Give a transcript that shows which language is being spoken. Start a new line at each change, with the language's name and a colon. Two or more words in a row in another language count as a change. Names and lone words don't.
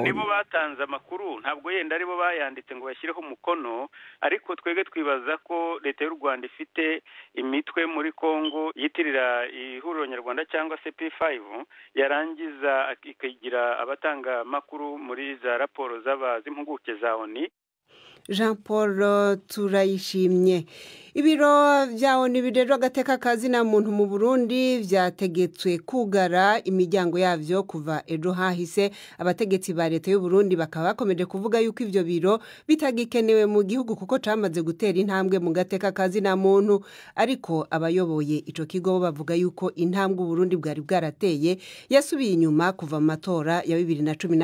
Kinyarwanda: Nibo batanze amakuru, ntabwo yenda aribo bayanditse ngo bashyireho umukono. Ariko twebwe twibaza ko leta y'u Rwanda ifite imitwe muri Kongo yitirira ihuriro nyarwanda cyangwa se P5, yarangiza ikagira abatanga makuru muri za raporo z'impuguke za ONU. Jean Paul Turayishimye.
Rundi: Ibiro bya ONU birero agateka kazina muntu mu Burundi byategetswe kugara imiryango yavyo kuva ejo hahise. Abategetsi ba leta y'u Burundi bakaba bakomeje kuvuga yuko ivyo biro bitagikenewe mu gihugu kuko camaze gutera intambwe mu gateka kazina muntu, ariko abayoboye ico kigo bavuga yuko intambwe u Burundi bwari bwarateye yasubiye inyuma kuva mu matora ya 2015.